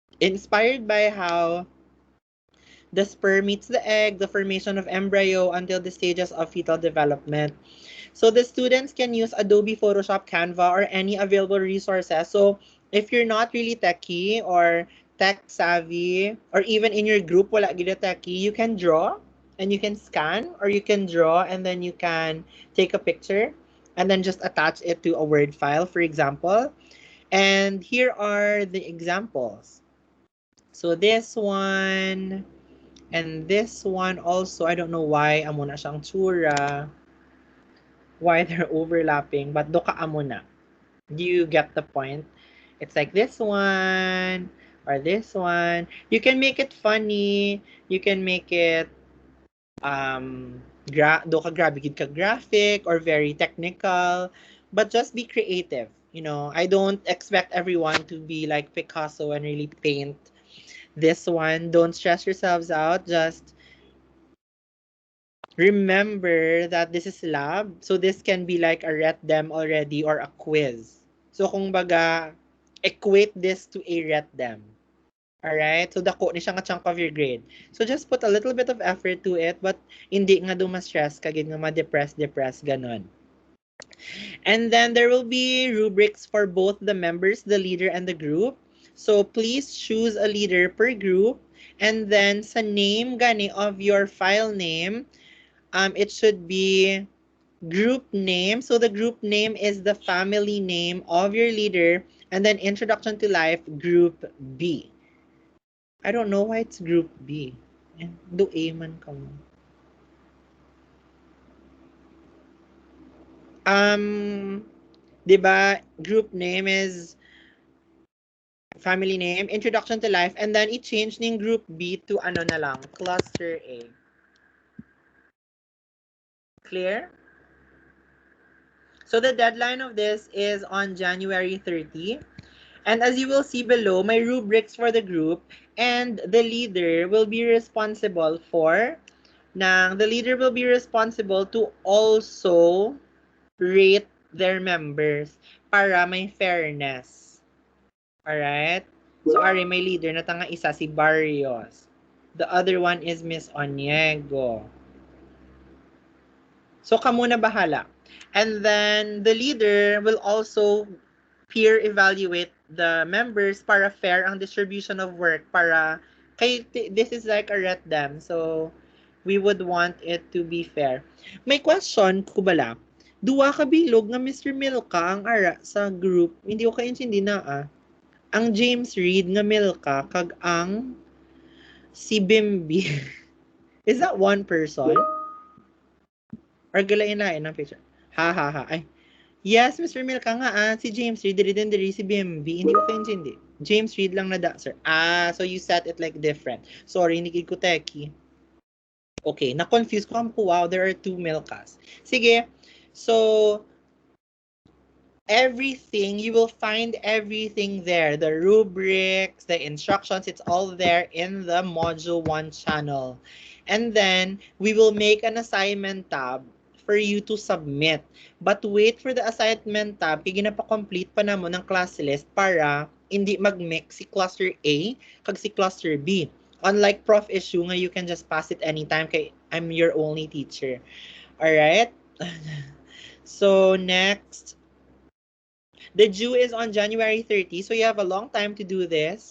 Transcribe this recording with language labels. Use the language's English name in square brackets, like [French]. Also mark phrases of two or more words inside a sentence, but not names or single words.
[English] inspired by how the sperm meets the egg, the formation of embryo until the stages of fetal development. So the students can use Adobe Photoshop, Canva, or any available resources. So if you're not really techie or tech savvy, or even in your group wala gila techie, you can draw and you can scan, or you can draw and then you can take a picture and then just attach it to a Word file, for example. And here are the examples. So this one and this one also, I don't know why [Hiligaynon] amo na siyang tsura, [English] why they're overlapping, but [Hiligaynon] doka amo na. [English] Do you get the point? It's like this one or this one. You can make it funny. You can make it [Hiligaynon] do ka grabe gid ka [English] graphic or very technical, but just be creative. You know, I don't expect everyone to be like Picasso and really paint this one. Don't stress yourselves out. Just remember that this is lab. So this can be like a ret dem already or a quiz. So [Hiligaynon] kung baga, [English] equate this to a ret dem. Alright? So [Hiligaynon] dako ni siya nga [English] chunk of your grade. So just put a little bit of effort to it, but [Hiligaynon] hindi nga ma-stress kagid nga ma-depress, ganon. [English] And then there will be rubrics for both the members, the leader, and the group. So please choose a leader per group. And then [Hiligaynon] sa name gani [English] of your file name, it should be group name. So the group name is the family name of your leader. And then Introduction to Life, Group B. I don't know why it's Group B. [Hiligaynon] Do A man ka mo. Di ba, [English] group name is family name, Introduction to Life, and then i-change ng Group B to [Hiligaynon] ano na lang, [English] Cluster A. Clear? So the deadline of this is on January 30. And as you will see below, my rubrics for the group, and the leader will be responsible to also rate their members [Hiligaynon] para may [English] fairness. Alright? [Hiligaynon] So, Ari, may leader na tanga isa si Barrios. [English] The other one is Miss Onyego. [Hiligaynon] So, kamo na bahala. [English] And then, the leader will also peer evaluate the members para fair ang distribution of work para this is like a ret dem. So, we would want it to be fair. [Hiligaynon] May question ko bala. Duwa ka bilog nga Mr. Milka ang ara sa group. Hindi ko kaintindi na Ang James Reid nga Milka kag ang si Bimbi. [English] Is that one person? [Hiligaynon] Or galain-lain ang picture? [English] Ha ha ha. Ay, yes, Mr. [Hiligaynon] Milka nga si James Reid, diri din diri si BMB. Hindi ko kaintindi. James Reid lang na da, sir. [English] So you set it like different. Sorry, [Hiligaynon] hindi ko teki. Okay, na-confuse ko. [English] Wow, there are two Milkas. Sige, so everything, you will find everything there. The rubrics, the instructions, it's all there in the Module 1 channel. And then, we will make an assignment tab for you to submit. But wait for the assignment tab, [Hiligaynon] kaya ginapa-complete pa namo ng [English] class list [Hiligaynon] para hindi mag-mix si cluster A kag si cluster B. [English] Unlike prof issue nga you can just pass it anytime kay I'm your only teacher. Alright? So, next. The due is on January 30, so you have a long time to do this.